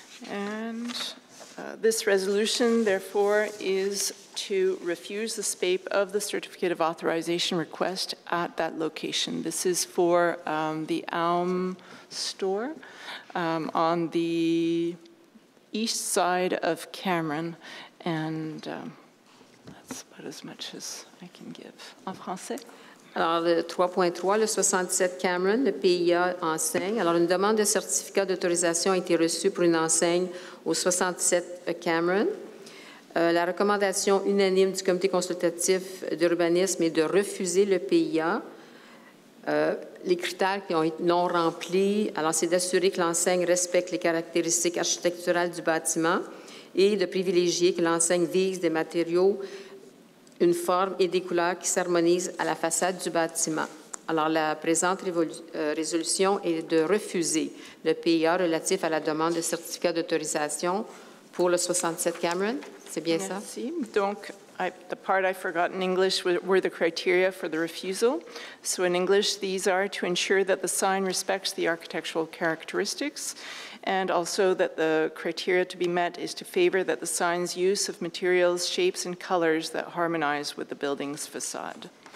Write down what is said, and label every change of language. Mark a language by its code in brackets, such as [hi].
[en] And this resolution, therefore, is to refuse the SPAPE of the certificate of authorization request at that location. This is for the Alm store on the east side of Cameron, and that's about as much as I can give. [fr] En français? Alors, le 3.3, le 67 Cameron, le PIA enseigne. Alors, une demande de certificat d'autorisation a été reçue pour une enseigne au 67 Cameron. La recommandation unanime du comité consultatif d'urbanisme est de refuser le PIA. Les critères qui ont été non remplis, alors c'est d'assurer que l'enseigne respecte les caractéristiques architecturales du bâtiment et de privilégier que l'enseigne vise des matériaux, une forme et des couleurs qui s'harmonisent à la façade du bâtiment. Alors, la présente résolution est de refuser le PIA relatif à la demande de certificat d'autorisation pour le 67 Cameron. C'est bien ça? Merci. [en] Donc, the part I forgot in English were the criteria for the refusal. So in English, these are to ensure that the sign respects the architectural characteristics, and also that the criteria to be met is to favor that the sign's use of materials, shapes, and colors that harmonize with the building's facade.